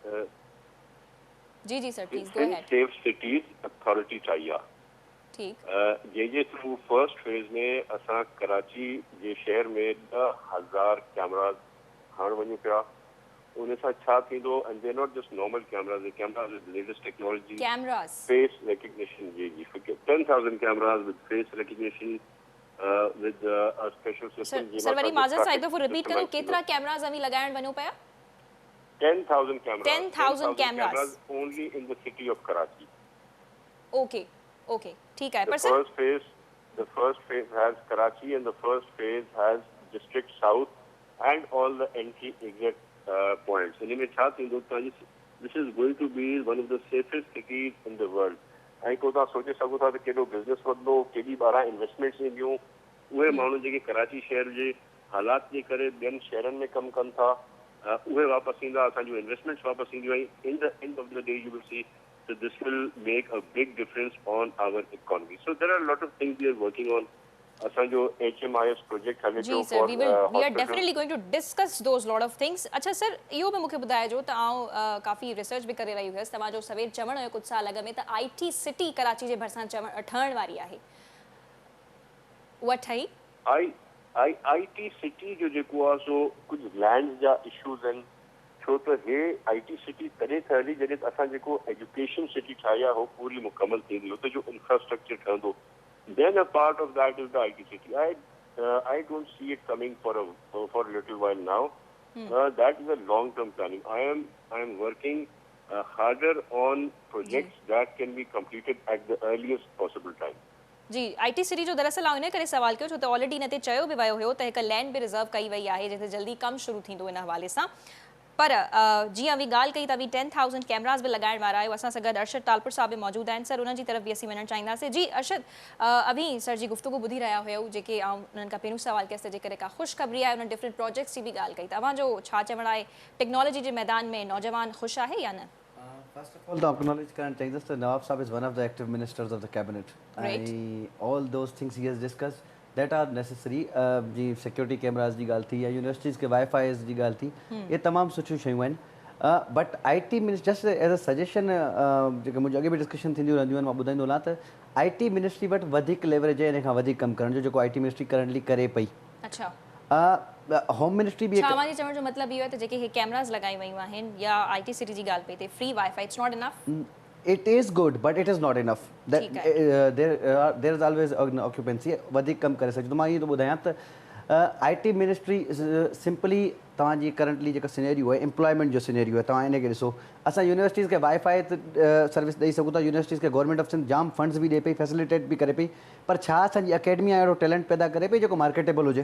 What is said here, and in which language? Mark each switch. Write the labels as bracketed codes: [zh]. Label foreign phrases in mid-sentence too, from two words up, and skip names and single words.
[en] जी जी सर please go ahead. [sd] सेफ सिटीज़ अथॉरिटी ठाही आहे। ठीक, जंहिंजे थ्रू [en] first phase [sd] में असां कराची जे शहर में 10,000 कैमरास हाणे वञूं पिया। उन सां छा थींदो, [en] and they not just normal cameras, cameras with latest technology, कैमरास, face recognition, जी 10,000 cameras with face recognition with a special system. [sd] सर वरी माज़रत सां एक दफ़ो रिपीट करो, केतिरा कैमरास अभी लगाइण वञो पिया? [en] 10,000 cameras. 10,000 cameras only in the city of Karachi. [ur] ओके ओके ठीक है। [en] The [sd] पर सर [en] first phase has Karachi, and the first phase has district south and all the entry exit points. [sd] इनमें छा थींदो त [en] this is going to be one of the safest cities in the world. [sd] ऐं को तव्हां सोचे सघो था त केॾो बिज़नेस वधंदो, केॾी ॿारहं इन्वेस्टमेंट्स ईंदियूं। उहे माण्हू जेके कराची शहर जे हालात जे करे ॿियनि शहरनि में कमु कनि था, उहे वापसि ईंदा, असांजूं इन्वेस्टमेंट्स वापसि ईंदियूं। [en] ऐं in the end of the day you will see that this will make a big difference on our economy. So there are a lot of things we are working on. [sd] असांजो HMIS प्रोजेक्ट हले जी सर, [en] we are definitely going to discuss those lot of things. [sd] अच्छा सर, इहो बि मूंखे ॿुधाइजो त आउं काफ़ी रिसर्च बि करे रही हुयसि। तव्हांजो सवेर चवण हुयो कुझु साल अॻु में त IT सिटी कराची जे भरिसां ठहण वारी आहे, उहा ठही? [en] IT city [sd] जो जेको आहे सो कुझु लैंड जा इशूज़ आहिनि, छो त हे [en] IT city [sd] तॾहिं ठहंदी जॾहिं असां जेको [en] education city [sd] ठाही आहे हो पूरी मुकमल थींदी, हुते जो इंफ्रास्ट्रक्चर ठहंदो। [en] Then a part of that is the IT city. I don't see it coming for a little while now. That is a long-term planning. I am working harder on projects that can be completed at the earliest possible time. [sd] जी [en] IT city [sd] जो दरअसल आउं इन करे सवाल कयो छो त ऑलरेडी इन ते चयो बि वियो हुयो त हिकु लैंड बि रिजर्व कई वई आहे जिते जल्दी कमु शुरू थींदो इन हवाले सां। पर जीअं अभी ॻाल्हि कई त अभी 10,000 कैमरास भी लगाइण वारा आहियो। असां सां गॾु अरशद तालपुर साहब भी मौजूद आहिनि। सर उन्हनि जी तरफ़ भी असीं वञणु चाहींदासीं। जी अरशद, अभी सर जी गुफ्तगू ॿुधी रहिया हुयऊं, जेके आउं उन्हनि खां पहिरियों सवाल कयसि त जेकॾहिं का ख़ुशख़बरी आहे, उन्हनि [en] different projects [sd] जी भी ॻाल्हि कई। तव्हांजो छा चवणु आहे, टेक्नोलॉजी जे मैदान में नौजवान ख़ुशि आहे या न? [en] First of all, the acknowledge current changes. The Nawab Saab is one of the active ministers of the cabinet. Right. All those things he has discussed that are necessary. [sd] जी [en] security cameras [sd] जी ॻाल्हि थी या universities के Wi-Fi जी ॻाल्हि थी, ये तमाम सुठियूं शयूं आहिनि। [en] but IT ministry just as a suggestion, [sd] जेके मुंहिंजो अॻे बि डिस्कशन थींदियूं रहंदियूं आहिनि, मां ॿुधाईंदो हलां त [en] IT ministry [sd] वटि वधीक लेवरेज आहे इन खां वधीक कमु करण जो, जेको [en] IT ministry currently [sd] करे पई। अच्छा, [en] home ministry [sd] बि छा मुंहिंजे चवण जो मतिलबु इहो आहे त जेके हे कैमरास लॻाई वयूं आहिनि या [en] IT city [sd] जी ॻाल्हि पई थिए, [en] free WiFi, it's not enough? It is good, but it is not enough. There is always an occupancy. [sd] वधीक कमु करे सघिजे। त मां इहो थो ॿुधायां त [en] IT ministry simply [sd] तव्हांजी करंटली जेका सिनेरियो आहे, एम्प्लॉयमेंट जो सिनेरियो आहे, तव्हां इनखे ॾिसो। असां यूनिवर्सिटीज़ खे [en] WiFi service [sd] ॾेई सघूं था, यूनिवर्सिटीज़ खे गवर्नमेंट ऑफ सिंध जाम फंड्स बि ॾिए पई, फैसिलिटेट बि करे पई, पर छा असांजी अकेडमी अहिड़ो टैलेंट पैदा करे पई जेको मार्केटेबल हुजे?